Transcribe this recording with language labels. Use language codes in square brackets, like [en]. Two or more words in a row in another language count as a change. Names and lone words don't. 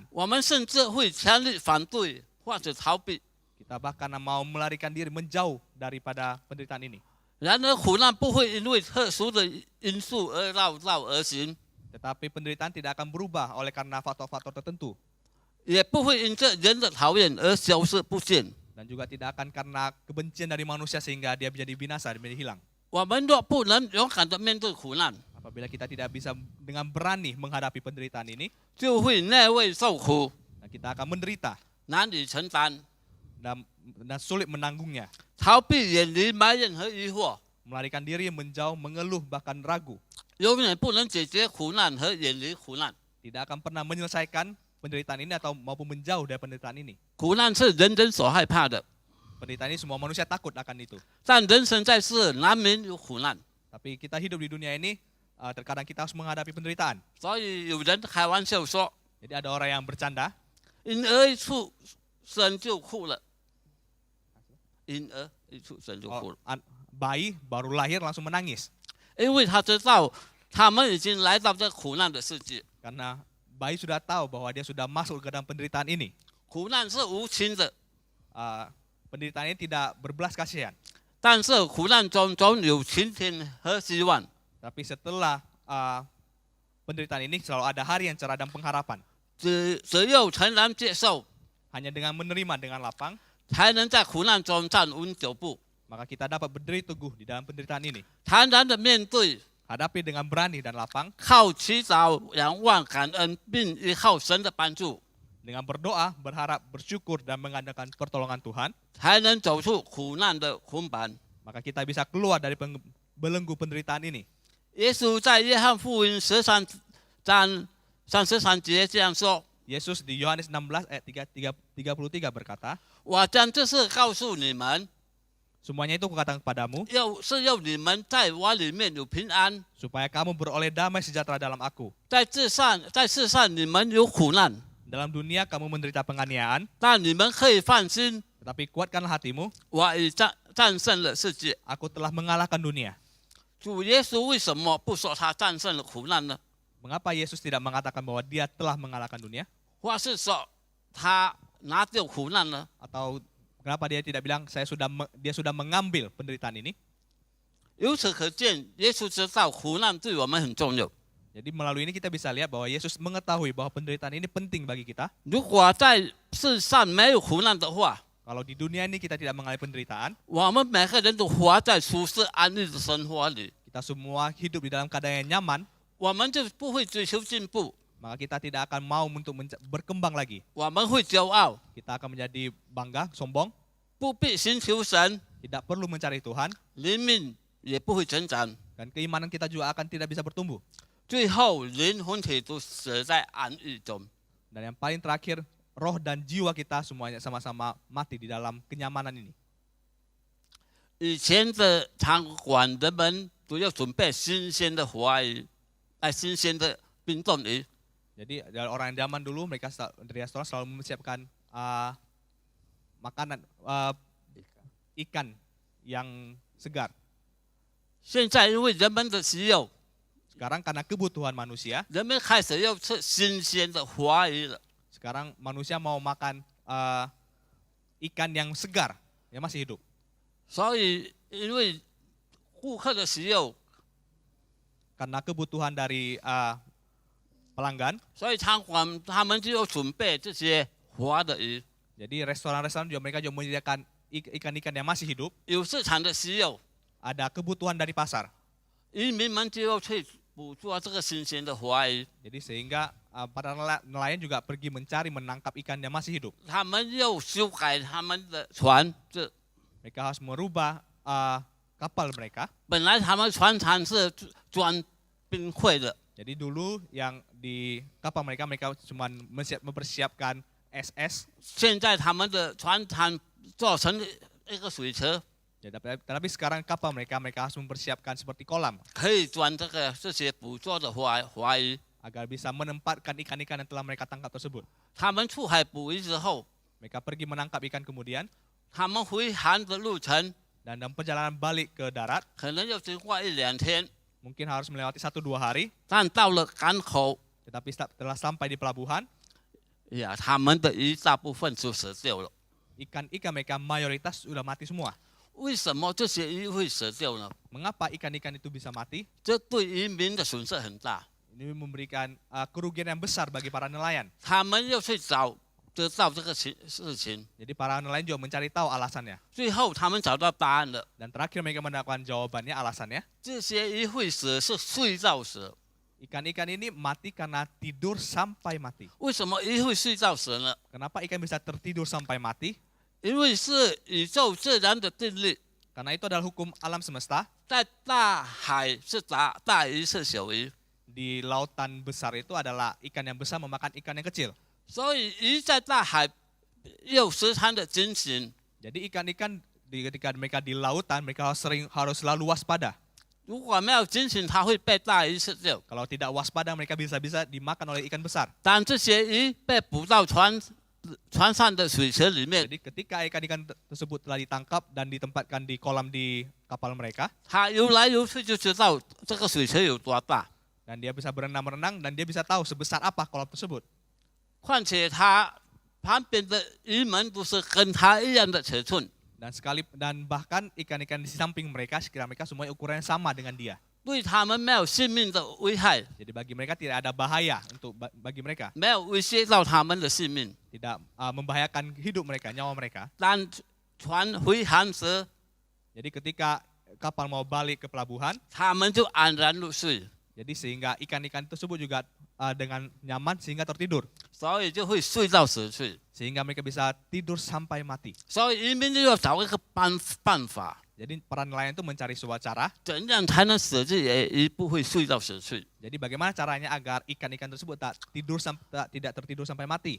[zh] 我们甚至会强烈反对或者逃避。 [id] Kita bahkan mau melarikan diri menjauh daripada penderitaan ini. [zh] 然而，苦难不会因为特殊的因素而绕道而行， [id] Tetapi penderitaan tidak akan berubah oleh karena faktor-faktor tertentu. [zh] 也不会因着人的讨厌而消失不见。 [id] Dan juga tidak akan karena kebencian dari manusia sehingga dia menjadi binasa, menjadi hilang. [zh] 我们若不能勇敢地面对苦难， [id] Apabila kita tidak bisa dengan berani menghadapi penderitaan ini, [zh] 就会内外受苦， [id] kita akan menderita [zh] 难以承担， [id] dan sulit menanggungnya. [zh] 逃避、远离埋怨和疑惑， [id] Melarikan diri, menjauh, mengeluh, bahkan ragu. [zh] 永远不能解决苦难和远离苦难。 [id] Tidak akan pernah menyelesaikan penderitaan ini atau maupun menjauh dari penderitaan ini. [zh] 苦难是人人所害怕的， [id] Penderitaan ini semua manusia takut akan itu. [zh] 但人生在世难免有苦难， [id] Tapi kita hidup di dunia ini, terkadang kita harus menghadapi penderitaan. [zh] 所以有人开玩笑说 [id] Jadi ada orang yang bercanda,：“ [zh] 婴儿一出生就哭了。”婴儿一出生就哭了， [id] bayi baru lahir langsung menangis. [zh] 因为他知道他们已经来到这苦难的世界。 [id] Karena bayi sudah tahu bahwa dia sudah masuk ke dalam penderitaan ini. [zh] 苦难是无情的， [id] Penderitaan ini tidak berbelas kasihan. [zh] 但是苦难中总有晴天和希望。 [id] Tapi setelah penderitaan ini selalu ada hari yang cerah dan pengharapan. [zh] 只有诚然接受， [id] Hanya dengan menerima dengan lapang, [zh] 才能在苦难中站稳脚步， [id] maka kita dapat berdiri teguh di dalam penderitaan ini. [zh] 坦然的面对， [id] Hadapi dengan berani dan lapang, [zh] 靠祈祷、仰望、感恩，并依靠神的帮助， [id] dengan berdoa, berharap, bersyukur, dan mengandalkan pertolongan Tuhan, [zh] 才能走出苦难的捆绑。 [id] maka kita bisa keluar dari belenggu penderitaan ini. [zh] 耶稣在约翰福音13章33节这样说： [id] Yesus di Yohanes 16 ayat 33 berkata, [zh] 我将这事告诉你们， [id] semuanya itu kukatakan kepadamu, [zh] 要你们在我里面有平安。 [id] supaya kamu beroleh damai sejahtera dalam aku. [zh] 在世上你们有苦难， [id] Dalam dunia kamu menderita penganiayaan, [zh] 但你们可以放心， [id] tetapi kuatkanlah hatimu, [zh] 我已战胜了世界。 [id] aku telah mengalahkan dunia. [zh] 主耶稣为什么不说他战胜了苦难呢？ [id] Mengapa Yesus tidak mengatakan bahwa dia telah mengalahkan dunia? [zh] 或是说他拿掉苦难呢？ [id] Atau kenapa dia tidak bilang dia sudah mengambil penderitaan ini? [zh] 由此可见，耶稣知道苦难对我们很重要。 [id] Jadi melalui ini kita bisa lihat bahwa Yesus mengetahui bahwa penderitaan ini penting bagi kita. [zh] 如果在世上没有苦难的话， [id] Kalau di dunia ini kita tidak mengalami penderitaan, [zh] 我们每个人都活在舒适安逸的生活里， [id] kita semua hidup di dalam keadaan yang nyaman, [zh] 我们就不会追求进步， [id] maka kita tidak akan mau untuk berkembang lagi. [zh] 我们会骄傲， [id] Kita akan menjadi bangga, sombong, [zh] 不必寻求神， [id] tidak perlu mencari Tuhan, [zh] 灵命也不会成长， [id] dan keimanan kita juga akan tidak bisa bertumbuh. [zh] 最后灵魂体都死在安逸中。 [id] Dan yang paling terakhir, roh dan jiwa kita semuanya sama-sama mati di dalam kenyamanan ini. [zh] 以前的餐馆人们都要准备新鲜的活鱼，新鲜的冰冻鱼。 [id] Jadi orang zaman dulu mereka di restoran selalu mempersiapkan makanan ikan yang segar. [zh] 现在因为人们的需要， [id] Sekarang karena kebutuhan manusia, [zh] 人们开始要吃新鲜的活鱼了。 [id] sekarang manusia mau makan ikan yang segar, yang masih hidup. [zh] 所以因为顾客的需要 [id] karena kebutuhan dari pelanggan. [zh] 所以餐馆他们就准备这些活的鱼， [id] Jadi restoran-restoran juga mereka juga menyediakan ikan-ikan yang masih hidup. [zh] 有市场的需要， [id] Ada kebutuhan dari pasar. [zh] 渔民们就要去捕捉这个新鲜的活鱼， [id] Jadi sehingga para nelayan juga pergi mencari menangkap ikan yang masih hidup. [zh] 他们又修改他们的船，这 [id] Mereka harus merubah kapal mereka. [zh] 本来他们船厂是装冰块的， [id] Jadi dulu yang di kapal mereka cuma mempersiapkan SS. [zh] 现在他们的船厂做成一个水车， [id] Ya, tapi sekarang kapal mereka harus mempersiapkan seperti kolam [zh] 可以装这些捕捉的活鱼。 [id] agar bisa menempatkan ikan-ikan yang telah mereka tangkap tersebut. [zh] 他们出海捕鱼之后， [id] Mereka pergi menangkap ikan kemudian [zh] 他们回航的路程 [id] dan dalam perjalanan balik ke darat [zh] 可能要经过1-2天， [id] mungkin harus melewati 1-2 hari. [zh] 但到了港口， [id] Tetapi setelah sampai di pelabuhan, [zh] 呀，他们的鱼大部分就死掉了。 [id] ikan-ikan mereka mayoritas sudah mati semua. [zh] 为什么这些鱼会死掉呢？ [id] Mengapa ikan-ikan itu bisa mati? [zh] 这对渔民的损失很大， [id] Ini memberikan kerugian yang besar bagi para nelayan. [zh] 他们要去得到这个事情， [id] Jadi para nelayan juga mencari tahu alasannya. [zh] 最后他们找到答案了。 [id] Dan terakhir mereka mendapatkan jawabannya, alasannya. [zh] 这些鱼会死是睡觉死， [id] Ikan-ikan ini mati karena tidur sampai mati. [zh] 为什么鱼会睡觉死呢？ [id] Kenapa ikan bisa tertidur sampai mati? [zh] 因为是宇宙自然的定律， [id] Karena itu adalah hukum alam semesta. [zh] 在大海是大鱼是小鱼， [id] Di lautan besar itu adalah ikan yang besar memakan ikan yang kecil. [zh] 所以鱼在大海有时常的警醒。 [id] Jadi ikan-ikan ketika mereka di lautan, mereka harus selalu waspada. [zh] 如果没有警醒，它会被大鱼吃掉。 [id] Kalau tidak waspada, mereka bisa dimakan oleh ikan besar. [zh] 当这些鱼被捕到船上的水池里面， [id] Jadi ketika ikan-ikan tersebut telah ditangkap dan ditempatkan di kolam di kapal mereka, [zh] 它游来游去就知道这个水池有多大。 [id] dan dia bisa berenang-renang dan dia bisa tahu sebesar apa kolam tersebut. [zh] 况且它旁边的鱼们都是跟它一样的尺寸， [id] Dan bahkan ikan-ikan di samping mereka, sekitar mereka semuanya ukurannya sama dengan dia. [zh] 对它们没有性命的危害， [id] Jadi bagi mereka tidak ada bahaya bagi mereka, [zh] 没有威胁到他们的性命。 [id] tidak membahayakan hidup mereka, nyawa mereka. [zh] 当船回航时， [id] Jadi ketika kapal mau balik ke pelabuhan, [zh] 他们就安然入睡， [id] jadi sehingga ikan-ikan tersebut juga dengan nyaman sehingga tertidur, [zh] 所以就会睡到死去。 [id] sehingga mereka bisa tidur sampai mati. [zh] 所以渔民就要找一个办法， [id] Jadi para nelayan itu mencari sebuah cara. [zh] 怎样才能使这些鱼不会睡到死去？ [id] Jadi bagaimana caranya agar ikan-ikan tersebut tidak tertidur sampai mati?